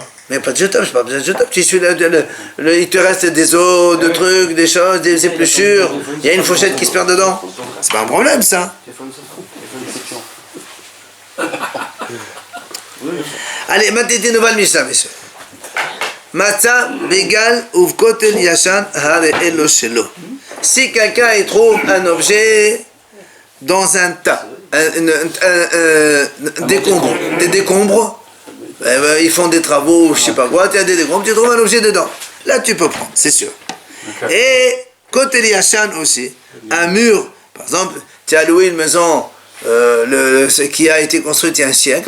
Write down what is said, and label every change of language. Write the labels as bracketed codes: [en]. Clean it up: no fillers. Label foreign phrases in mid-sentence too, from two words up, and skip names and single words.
[fr] Mais pas de jetable, je pas besoin de jetable, tu essuies il te reste des os, de trucs, des choses, des épluchures, il y a une fourchette qui se perd dedans. C'est pas un problème ça. Allez, maintenant une nouvelle Mishnah, messieurs. [he] מצא בגל ובכותל ישן הרי אלו שלו. [fr] Si quelqu'un y trouve un objet dans un tas, des décombres, ils font des travaux, je sais pas quoi, tu as des décombres, tu trouves un objet dedans. Là, tu peux prendre, c'est sûr. Et [he] כותל ישן [fr] aussi, un mur, par exemple, tu as loué une maison qui a été construite il y a un siècle.